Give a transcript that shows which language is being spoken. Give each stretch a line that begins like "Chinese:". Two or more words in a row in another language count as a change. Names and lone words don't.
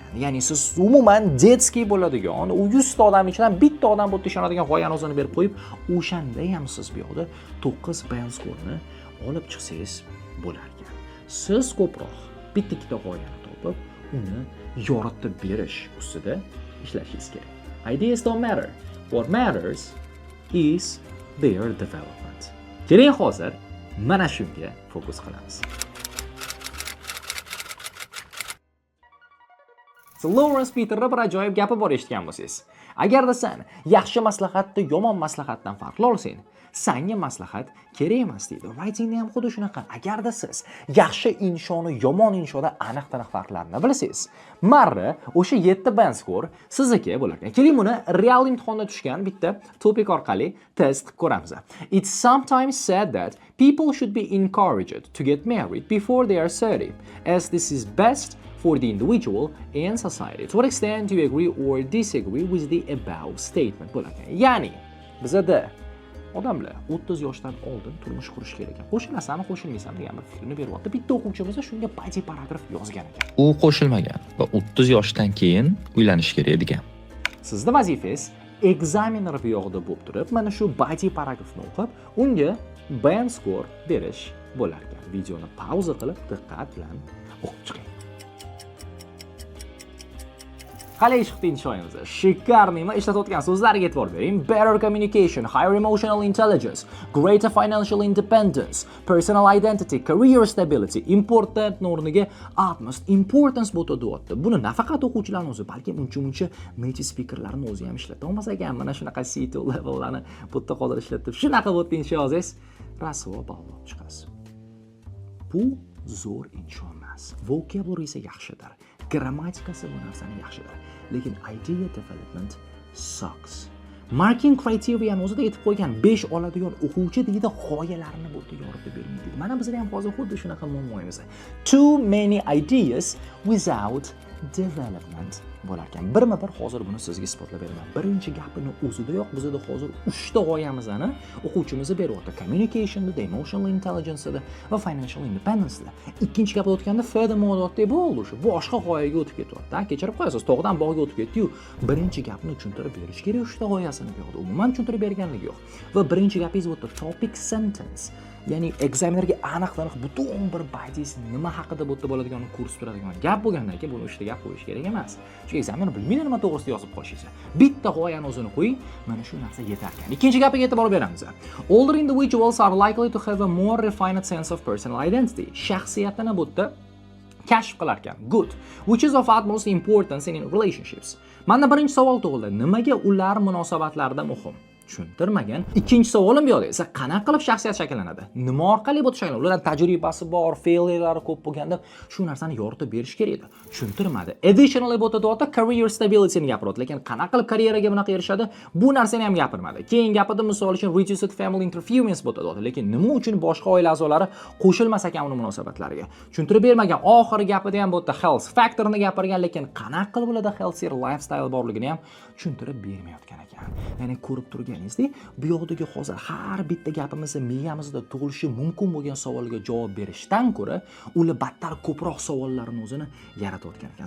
Uzbek: Ya'ni siz umuman detskiy bo'ladigan, u 100 ta odam ichidan bitta odam bo'lib ishonadigan g'oyani o'zini berib qo'yib, o'shanda ham siz bu yoqda 9
English: band skorni
Uzbek: olib chiqsangiz bo'lar ekan. Siz ko'proq bitta-ikkita g'oyani topib, uni yoritib berish ustida ishlashingiz kerak.
English: Ideas don't matter. What matters is their development.
Uzbek: Keling hozir mana shunga fokus qilamiz. Lawrence Peter'da bir ajoyib gapi bor eshitgan bo'lsangiz. Agarda sen yaxshi maslahatni yomon maslahatdan farqlay olsang, senga maslahat kerak emas deydi. Writingda ham xuddi shunaqa. Agarda siz yaxshi inshoni yomon inshoda aniq-taniq farqlarini bilsangiz, marra o'sha 7
English: band skor
Uzbek: sizniki bo'lar ekan. Keling buni real imtihonda tushgan bitta topik orqali test qilib ko'ramiz.
English: It's sometimes said that people should be encouraged to get married before they are 30, as this is best for the individual and society. To what extent do you agree or disagree with the above statement?
Uzbek: Bo'lar ekan. Ya'ni bizda odamlar 30 yoshdan oldin turmush qurish kerak ekan. Qo'shilasanmi, qo'shilmaysanmi degan bir fikrni beryapti. Bitta o'quvchimiz shunga badiiy paragraf yozgan ekan. U qo'shilmagan va 30 yoshdan keyin uylanish kerak degan. Sizning vazifangiz ekzamener bu yoqda bo'lib turib, mana shu badiiy paragrafni o'qib, unga
English: band score
Uzbek: berish bo'lar ekan. Videoni pauza qilib, diqqat bilan o'qib chiqing. Qalay chiqdi inshoyimiz. Shikarniymi ishlatayotgan so'zlarga e'tibor bering.
English: Better communication, higher emotional intelligence, greater financial independence, personal identity, career stability, important o'rniga utmost importance bo'tadi.
Uzbek: Buni nafaqat o'quvchilarning o'zi, balki uncha-muncha native speakerlarning o'zi ham ishlata olmas ekan. Mana shunaqa C2 levellarni bu yerda hozir ishlatib, shunaqa bo'ldi inshoyingiz, rasvo bog'lab chiqasiz. Bu zo'r insho emas. Vocabulary esa yaxshidir. Grammatikasi bu narsani yaxshidir.
English: Lekin idea development sucks. Marking criteria'ni
Uzbek: o'zida aytib qo'ygan 5 oladigan o'quvchi deydi, g'oyalarini bu yerda yoritib bermaydi. Mana bizda ham hozir xuddi shunaqa muammoyimiz.
English: Too many ideas without development
Uzbek: bo'lar ekan. Birma-bir hozir buni sizga isbotlab beraman. Birinchi gapini o'zidayoq bizda hozir 3 ta g'oyamizni o'quvchimiz beryapti.
English: Communicationda, emotional intelligence'da va financial independence'da.
Uzbek: Ikkinchi gapga o'tganda furthermore deb bo'ldi. Shu boshqa g'oyaga o'tib ketyapti. Kechirib qo'yasiz, tog'dan bog'ga o'tib ketdi-yu. Birinchi gapni tushuntirib berish kerak, 3 ta g'oyasini bu yoqda umuman tushuntirib berganligi yo'q. Va birinchi gapingiz bu topic sentence. Ya'ni ekzamenerga aniq-taniq butun bir baytis nima haqida bo'ladigan kurs turadigan gap bo'lgandan keyin buni 3 ta gap qo'yish kerak emas. Chunki ekzamener bilmaydi nima to'g'risida yozib qo'yishingiz. Bitta g'oyani o'zini qo'ying, mana shu narsa yetar ekan. Ikkinchi gapiga e'tibor beramiz.
English: Older individuals are likely to have a more refined sense of personal identity.
Uzbek: Shaxsiyatini bu yerda kashf qilar ekan.
English: Good. Which is of utmost importance in relationships.
Uzbek: Mana birinchi savol tug'ildi. Nimaga ular munosabatlarda muhim? Tushuntirmagan. Ikkinchi savolim bu yoqda esa qanaqa qilib shaxsiyat shakllanadi? Nima orqali bu shakllanadi? Ularning tajribasi bor, failurelari ko'p bo'lganda shu narsani yoritib berish kerak edi. Tushuntirmadi. Additionally bo'tadi
English: career stability
Uzbek: ni gapiryapti, lekin qanaqa qilib karyeraga bunaqa erishadi? Bu narsani ham gapirmadi. Keyin gapida misol uchun
English: reduced family interference
Uzbek: bo'tadi, lekin nima uchun boshqa oila a'zolari qo'shilmas ekan uning munosabatlariga? Tushuntirib bermagan. Oxirgi gapida ham bo'tadi
English: health factorni
Uzbek: gapirgan, lekin qanaqa qilib ularda
English: healthier lifestyle
Uzbek: borligini ham tushuntirib bermayotgan ekan. Ya'ni ko'rib turganingizdek, bu yoqdagi hozir har bitta gapimizda miyamizda tug'ilishi mumkin bo'lgan savolga javob berishdan ko'ra, ular battar ko'proq savollarni o'zini yaratayotgan ekan.